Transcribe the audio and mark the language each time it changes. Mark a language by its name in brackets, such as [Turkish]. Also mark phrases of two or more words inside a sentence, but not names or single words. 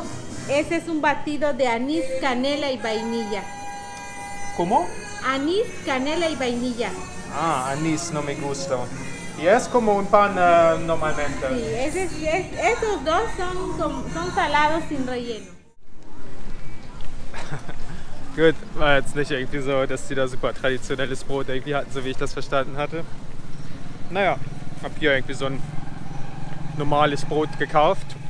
[Spanish] Este es un batido de anís, canela y vainilla. ¿Cómo? Anís, canela y vainilla. Ah, anís no me gusta. Y es como un pan normalmente. Sí, estos dos son salados sin relleno. [German] Gut, war jetzt nicht irgendwie so, dass die da super traditionelles Brot irgendwie hatten, so wie ich das verstanden hatte. Naja, hab hier irgendwie so ein normales Brot gekauft.